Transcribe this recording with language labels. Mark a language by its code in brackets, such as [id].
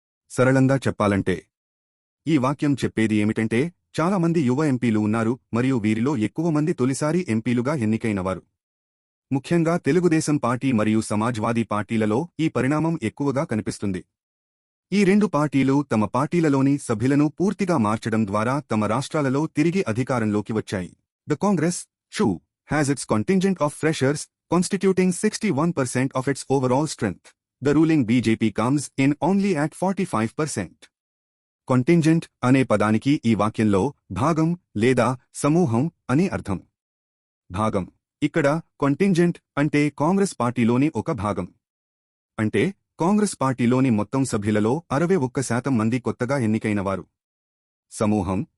[te] సరళంగా చెప్పాలంటే ఈ వాక్యం చెప్పేది ఏమిటంటే చాలా మంది యువ ఎంపీలు ఉన్నారు మరియు వీరిలో ఎక్కువ మంది తొలిసారి ఎంపీలుగా ఎన్నికైనవారు. ముఖ్యంగా తెలుగుదేశం పార్టీ మరియు సమాజ్వాదీ పార్టీలలో ఈ పరిణామం ఎక్కువగా కనిపిస్తుంది. ఈ రెండు పార్టీలు తమ పార్టీలలోని సభ్యులను పూర్తిగా మార్చడం ద్వారా తమ రాష్ట్రాలలో తిరిగి అధికారంలోకి వచ్చాయి. [en] The Congress too has its contingent of freshers constituting 61% of its overall strength. The ruling BJP comes in only at 45%. [te] Contingent అనే పదానికి ఈ వాక్యంలో భాగం లేదా సమూహం అని అర్థం. భాగం. ఇక్కడ contingent అంటే కాంగ్రెస్ పార్టీలోని ఒక భాగం. అంటే కాంగ్రెస్ పార్టీలోని మొత్తం సభ్యులలో 61% మంది కొత్తగా ఎన్నికైనవారు. సమూహం.